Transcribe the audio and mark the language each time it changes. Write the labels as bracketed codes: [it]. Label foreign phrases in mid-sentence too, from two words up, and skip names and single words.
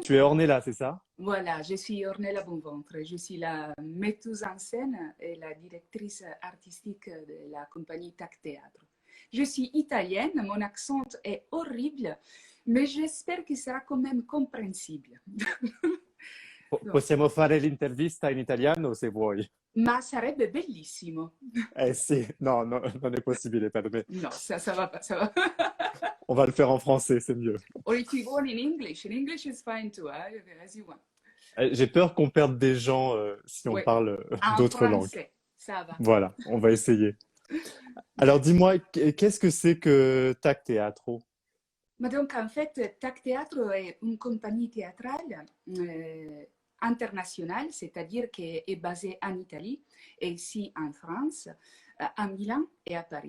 [fr] Tu es Ornella, c'est ça? voilà, je suis Ornella Bonventre. Je suis la metteuse en scène et la directrice artistique de la compagnie TAC Théâtre. Je suis italienne, mon accent est horrible, mais j'espère qu'il sera quand même compréhensible. [it] Possiamo fare l'intervista in italiano se vuoi. Ma sarebbe bellissimo. Eh sì, no, no, non è possibile per me. No, [fr] ça va pas, ça va. On va le faire en français, c'est mieux. [en] Or if you want in English is fine too, as you want. [fr] J'ai peur qu'on perde des gens si on Ouais. parle En d'autres langues. français, ça va. Voilà, on va essayer. Alors dis-moi, qu'est-ce que c'est que TAC Teatro? Mais donc, en fait, TAC Théâtre est une compagnie théâtrale internationale, c'est-à-dire qu'elle est basée en Italie et ici en France, à Milan et à Paris.